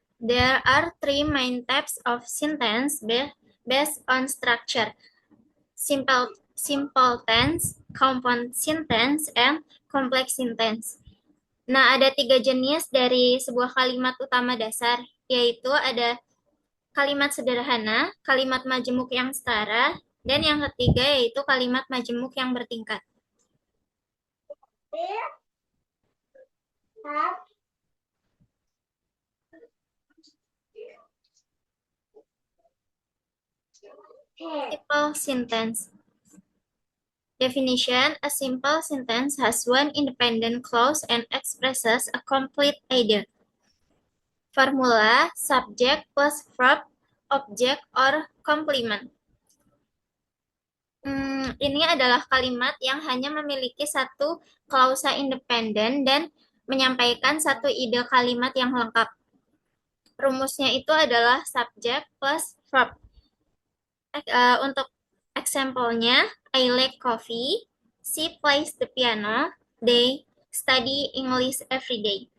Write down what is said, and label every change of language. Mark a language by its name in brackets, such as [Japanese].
[English] There are three main types of sentence based on structure. Simple tense, compound sentence, and complex sentence. [Indonesian] Nah, ada 3 jenis dari sebuah kalimat utama dasar, yaitu ada kalimat sederhana, kalimat majemuk yang setara, dan yang ketiga yaitu kalimat majemuk yang bertingkat. [English] Simple sentence. Definition: a simple sentence has one independent clause and expresses a complete idea. Formula: subject plus verb, object, or complement. [Indonesian] Ini adalah kalimat yang hanya memiliki satu klausa independen dan menyampaikan satu ide kalimat yang lengkap. Rumusnya itu adalah [English] subject plus verb. Untuk example-nya, I like coffee, she plays the piano, they study English every day.